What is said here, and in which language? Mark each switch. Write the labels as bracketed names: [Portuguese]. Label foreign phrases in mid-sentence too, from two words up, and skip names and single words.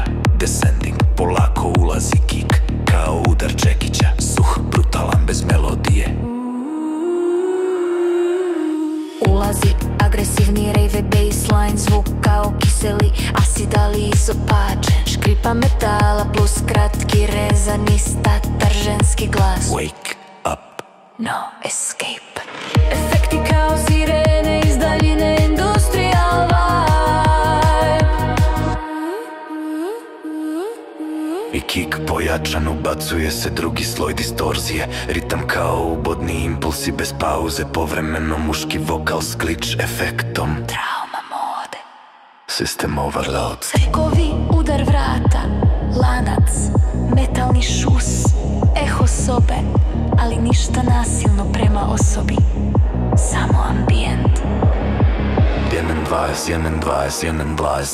[Croatian] Descending, polako ulazi kick, kao udar čekića, suh, brutalan, bez melodije. Ulazi agresivni [English] rave baseline, [Croatian] zvuk kao kiseli acid, ali izopačen. Škripa metala plus kratki rezani statar ženski glas. [English] Wake up, no escape. [Croatian] Efekti kao sirene iz daljine, [English] industrial vibe. [Croatian] I kick pojačan, ubacuje se drugi sloj distorzije. Ritam kao ubodni impulsi bez pauze, povremeno muški vokal s glitch efektom. [English] Trauma mode. System overload. [Croatian] Cekovi, udar vrata, lanac, metalni šus, eho sobe, ali ništa nasilno prema osobi, samo ambijent. 21.